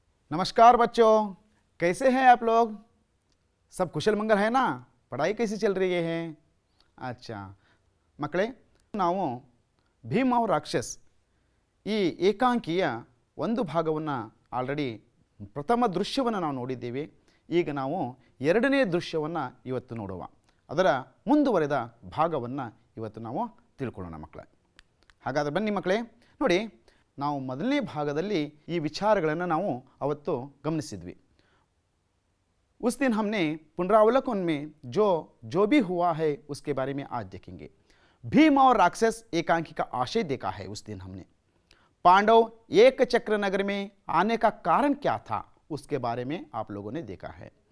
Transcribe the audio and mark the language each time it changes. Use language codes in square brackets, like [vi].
[hi] नमस्कार बच्चों, कैसे हैं आप लोग? सब कुशल मंगल है ना? पढ़ाई कैसी चल रही है? [kn] अच्छा ಮಕ್ಕಳೇ, ನಾವು ಭೀಮ್ और ರಾಕ್ಷಸ್ ಈ ಏಕಾಂಕಿಯ ಒಂದು ಭಾಗವನ್ನು ಆಲ್ರೆಡಿ ಪ್ರಥಮ ದೃಶ್ಯವನ್ನು ನಾವು ನೋಡಿದ್ದೇವೆ. ಈಗ ನಾವು ಎರಡನೇ ದೃಶ್ಯವನ್ನು ಇವತ್ತು ನೋಡುವ. ಅದರ ಮುಂದುವರೆದ ಭಾಗವನ್ನು ಇವತ್ತು ನಾವು ತಿಳ್ಕೊಳ್ಳೋಣ ಮಕ್ಕಳೇ. ಹಾಗಾದರೆ ಬನ್ನಿ ಮಕ್ಕಳೇ, ನೋಡಿ, ನಾವು ಮೊದಲನೇ ಭಾಗದಲ್ಲಿ ಈ ವಿಚಾರಗಳನ್ನು ನಾವು ಅವತ್ತು ಗಮನಿಸಿದ್ವಿ. [hi] उस दिन हमने पुनरावलोकन में जो भी हुआ है उसके बारे में आज देखेंगे. भीम और राक्षस एकांकी का आशय देखा है. उस दिन हमने पांडव एक चक्र नगर में आने का कारण क्या था उसके बारे में आप लोगों ने देखा है.